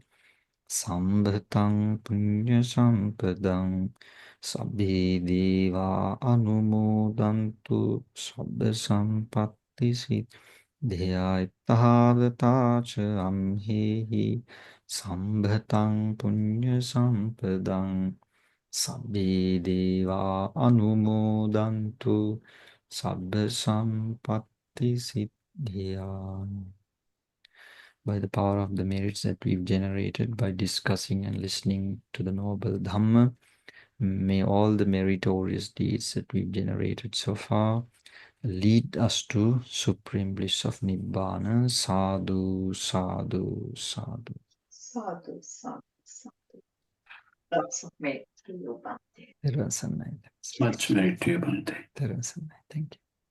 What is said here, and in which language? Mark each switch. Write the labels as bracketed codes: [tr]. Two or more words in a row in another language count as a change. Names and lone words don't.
[pi] sambhataṁ punya sampadang sabbe deva anumodantu sabba sampatti siddhya itthavata cha amhehi sambhataṁ punya sampadang sabbe deva anumodantu sabba sampatti siddhya. [en] By the power of the merits that we've generated by discussing and listening to the noble Dhamma, may all the meritorious deeds that we've generated so far lead us to supreme bliss of Nibbana. [pi] Sadhu, sadhu, sadhu. Sadhu, sadhu, sadhu. [en] Lots of merit to you, Bhante. Thank you. Much merit to you, Bhante. Thank you.